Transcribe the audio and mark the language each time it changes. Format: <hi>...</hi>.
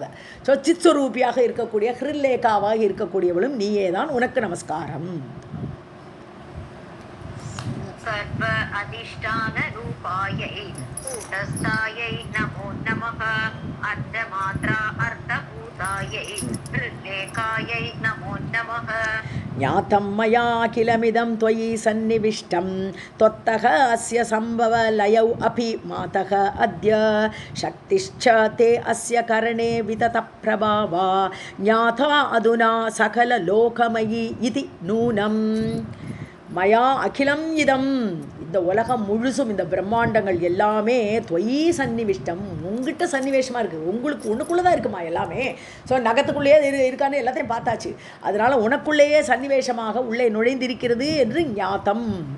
<ta>அதை ஸோ சித் ஸ்வரூபியாக இருக்கக்கூடிய ஹிருல்லேகாவாக இருக்கக்கூடியவளும் நீயே தான், உனக்கு நமஸ்காரம்.</ta> <sa>சர்வ அதிஷ்டான ரூபாயை கூட்டஸ்தாயை நமோ நமः. அர்த்தமாத்ரா அர்த்தபூதாயை ஹிருல்லேகாயை நமோ நமः. ஞாதம் மயா கிலமிதம் त्वयि சன்னிவிஷ்டம் त्वत्तः अस्य संभव लयौ अपि मातः अद्य शक्तिश्च ते अस्य करणे वितत प्रभावा ज्ञाता अधुना सकल लोकमयि इति नूनम्. மயா அகிலம் இதம்,</sa> <ta>இந்த உலகம் முழுசும் இந்த பிரம்மாண்டங்கள் எல்லாமே</ta> <sa>தொயி சன்னிவிஷ்டம்,</sa> <ta>உங்ககிட்ட சன்னிவேஷமாக இருக்குது. உங்களுக்கு உனக்குள்ளே தான் இருக்குமா எல்லாமே. ஸோ நகத்துக்குள்ளேயே இருக்கான்னு எல்லாத்தையும் பார்த்தாச்சு. அதனால் உனக்குள்ளேயே சன்னிவேஷமாக உள்ளே நுழைந்திருக்கிறது என்று ஞாத்தம்.</ta>